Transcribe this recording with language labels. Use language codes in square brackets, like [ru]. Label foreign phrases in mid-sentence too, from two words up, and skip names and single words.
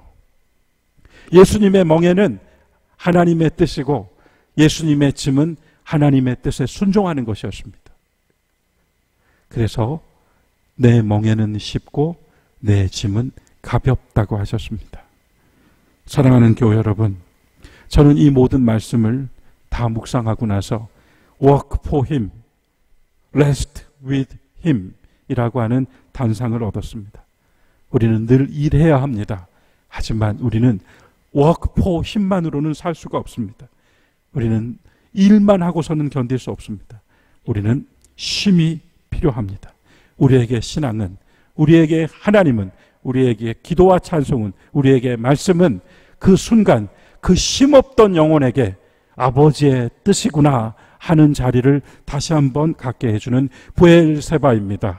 [ko] 예수님의 멍에는 하나님의 뜻이고 예수님의 짐은 하나님의 뜻에 순종하는 것이었습니다. 그래서 내 멍에는 쉽고 내 짐은 가볍다고 하셨습니다. 사랑하는 교회 여러분, 저는 이 모든 말씀을 다 묵상하고 나서 [en] work for him, rest with him [ko] 이라고 하는 단상을 얻었습니다. 우리는 늘 일해야 합니다. 하지만 우리는 [en] work for him [ko] 만으로는 살 수가 없습니다. 우리는 일만 하고서는 견딜 수 없습니다. 우리는 쉼이 필요합니다. 우리에게 신앙은, 우리에게 하나님은, 우리에게 기도와 찬송은, 우리에게 말씀은 그 순간, 그 힘없던 영혼에게 아버지의 뜻이구나 하는 자리를 다시 한번 갖게 해주는 브엘세바입니다.